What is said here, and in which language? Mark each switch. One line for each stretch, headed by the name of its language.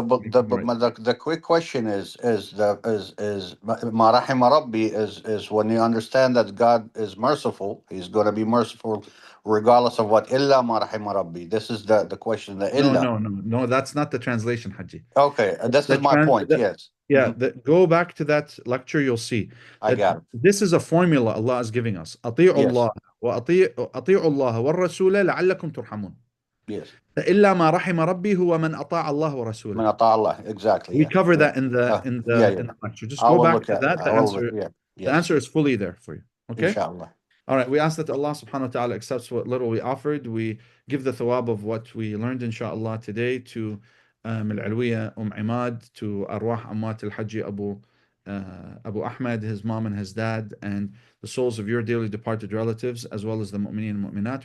English: the quick question is
Arabic: Ma Rahima Rabbi
English: is when you understand that God is merciful, He's going to be merciful regardless of what.
Arabic: Illa Ma Rahima Rabbi.
English: This is the question. The illa. No, that's not the translation, Haji. Okay, this is my point. Yes. Yeah, go back to that lecture, you'll see I that got it. this is a formula Allah is giving us.
Arabic: أطيعوا الله وأطيعوا الله والرسول لعلكم ترحمون.
English: Yes.
Arabic: إلا ما رحم ربي هو من أطاع الله ورسوله. من أطاع الله.
English: Exactly. We Yeah. cover that in the lecture. Just go back to that. The answer is fully there for you. Okay. Inshallah. All right, we ask that Allah subhanahu wa ta'ala accepts what little we offered. We give the thawab of what we learned, inshallah, today to Al-Alwiya Imad, to
Arabic: Arwah Amwat
English: Al-Haji Abu Ahmed, his mom and his dad, and the souls of your dearly departed relatives, as well as the mu'mineen and mu'minat.